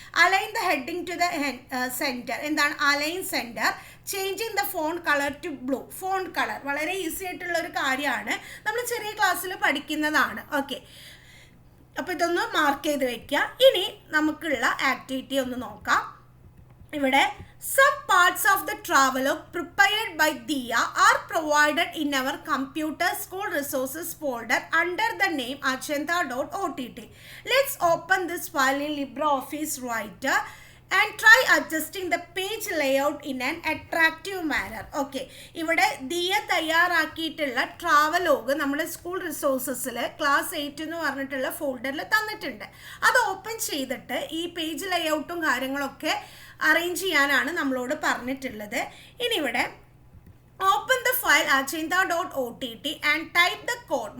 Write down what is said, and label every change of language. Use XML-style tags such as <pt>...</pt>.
<en>align the heading to the centre,</en> <ml>എന്താണ് align centre.</ml> <en>changing the font colour to blue,</en> <ml>font colour വളരെ easy ആയിട്ടുള്ള ഒരു കാര്യമാണ്, നമ്മൾ ചെറിയ ക്ലാസ്സിൽ പഠിക്കുന്നതാണ്. ഓക്കെ, അപ്പോൾ ഇതൊന്ന് മാർക്ക് ചെയ്ത് വെക്കുക. ഇനി നമുക്കുള്ള ആക്ടിവിറ്റി ഒന്ന് നോക്കാം.</ml> <en>ഇവിടെ some parts of the travelogue prepared by Diya are provided in our computer school resources folder under the name achanta.ott. Let's open this file in LibreOffice Writer and try adjusting the page layout in an attractive manner.</en> <ml>Okay, ഇവിടെ Diya തയ്യാറാക്കിയിട്ടുള്ള travelogue നമ്മുടെ school റിസോഴ്സസിൽ class 8 എന്ന് പറഞ്ഞിട്ടുള്ള ഫോൾഡറിൽ തന്നിട്ടുണ്ട്. അത് open ചെയ്തിട്ട് ഈ page ലേഔട്ടും കാര്യങ്ങളൊക്കെ അറേഞ്ച് ചെയ്യാനാണ് നമ്മളോട് പറഞ്ഞിട്ടുള്ളത്. ഇനി ഇവിടെ</ml> <en>Open the file achanta.ott and type the code.</en>